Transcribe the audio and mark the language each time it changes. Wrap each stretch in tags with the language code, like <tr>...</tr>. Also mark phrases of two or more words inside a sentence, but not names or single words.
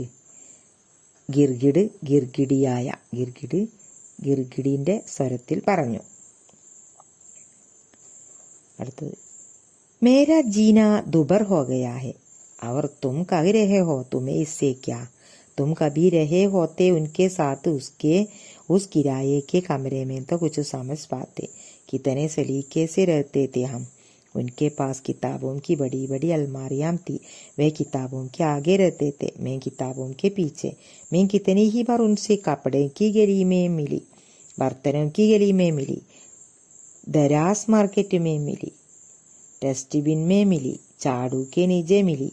<ml>ഗിർഗിഡ് ഗിർഗിഡിന്റെ സ്വരത്തിൽ പറഞ്ഞു.</ml> <hi>അടുത്തത്, मेरा जीना दूभर हो गया है, और तुम कह रहे हो तुम्हें इससे क्या, तुम कभी रहे होते उनके साथ उस किराये के कमरे में तो कुछ समझ पाते, कितने सलीके से रहते थे हम. उनके पास किताबों की बड़ी बड़ी अलमारियां थी, वे किताबों के आगे रहते थे, मैं किताबों के पीछे. मैं कितनी ही बार उनसे कपड़े की गली में मिली, बर्तनों की गली में मिली, दराज मार्केट में मिली, डस्टबिन में मिली, झाड़ू के नीचे मिली.</hi>